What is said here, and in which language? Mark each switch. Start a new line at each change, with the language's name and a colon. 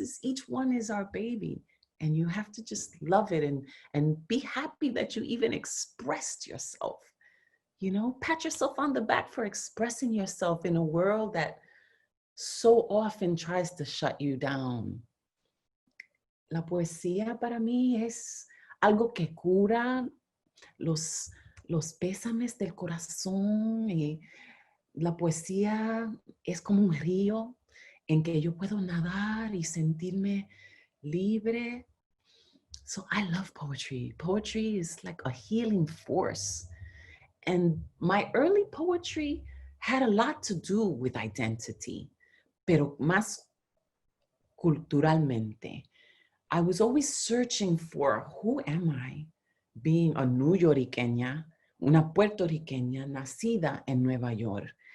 English: Each one is our baby. And you have to just love it and be happy that you even expressed yourself. You know, pat yourself on the back for expressing yourself in a world that so often tries to shut you down.
Spanish: La poesía para mí es algo que cura los pésames del corazón. Y la poesía es como un río en que yo puedo nadar y sentirme libre.
English: So I love poetry. Poetry is like a healing force. And my early poetry had a lot to do with identity,
Spanish: pero más culturalmente.
English: I was always searching for who am I, being a New Yorkeña,
Spanish: una puertorriqueña nacida en Nueva York.